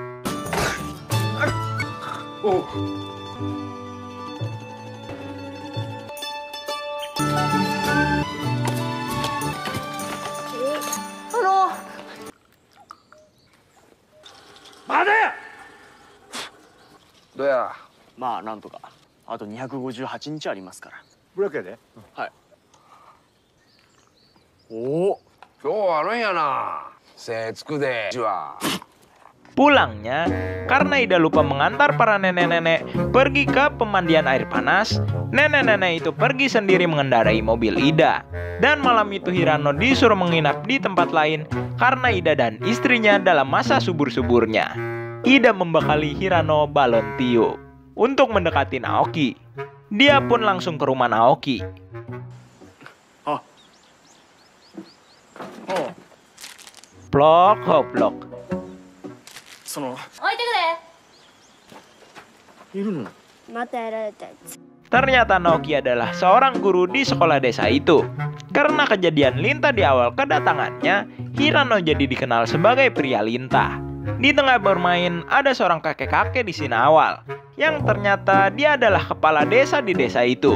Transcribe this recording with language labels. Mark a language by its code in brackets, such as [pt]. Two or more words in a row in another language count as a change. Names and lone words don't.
[ja] Oh. Made! どうや。まあなんとかあと258日ありますから。ブラックやで。はい。お、今日はあるんやな。精つくで。 [id] Pulangnya, karena Ida lupa mengantar para nenek-nenek pergi ke pemandian air panas, nenek-nenek itu pergi sendiri mengendarai mobil Ida. Dan malam itu Hirano disuruh menginap di tempat lain karena Ida dan istrinya dalam masa subur-suburnya. Ida membekali Hirano balon tiup untuk mendekati Naoki. Dia pun langsung ke rumah Naoki. Plok, hoplok. [ja] 置いてくで。またやられたやつ。 [id] Ternyata Naoki adalah seorang guru di sekolah desa itu. Karena kejadian lintah di awal kedatangannya, Hirano jadi dikenal sebagai pria lintah. Di tengah bermain, ada seorang kakek-kakek di sini awal, yang ternyata dia adalah kepala desa di desa itu.